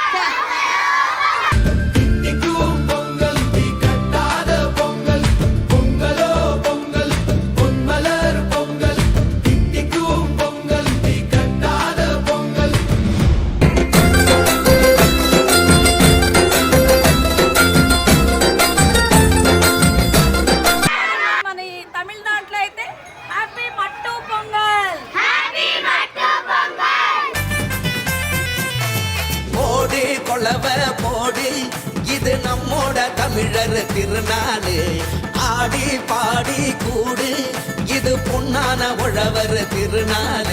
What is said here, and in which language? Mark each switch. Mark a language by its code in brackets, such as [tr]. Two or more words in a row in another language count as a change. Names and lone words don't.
[ta] தித்திக்கும் பொங்கல், தீக்கட்டாத பொங்கல். பொங்கலோ பொங்கல், பொன்மலர் பொங்கல், தித்திக்கும் பொங்கல், தீக்கட்டாத பொங்கல். [te] మన ఈ తమిళనాడులో అయితే హ్యాపీ మట్టు పొంగల్. [ta] போடி கொளவ போடி, இது நம்மோட தமிழர் திருநாளு. ஆடி பாடி கூடு, இது பொன்னான உழவர் திருநாளு.